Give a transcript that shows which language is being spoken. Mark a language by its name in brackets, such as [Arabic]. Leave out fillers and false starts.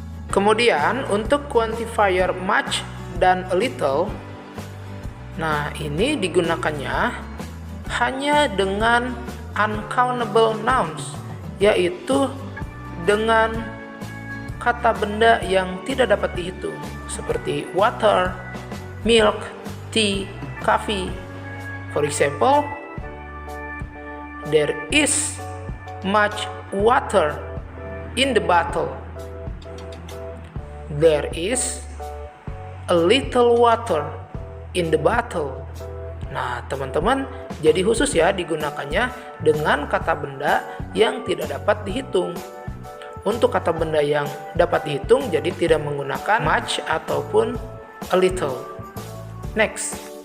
[Indonesian] Kemudian untuk quantifier much dan a little, nah ini digunakannya hanya dengan uncountable nouns, yaitu dengan kata benda yang tidak dapat dihitung, seperti water, milk, tea, coffee. [English] For example, there is much water in the bottle. There is a little water in the bottle. [Indonesian] Nah, teman-teman, jadi khusus ya digunakannya dengan kata benda yang tidak dapat dihitung. Untuk kata benda yang dapat dihitung, jadi tidak menggunakan much ataupun a little. Next.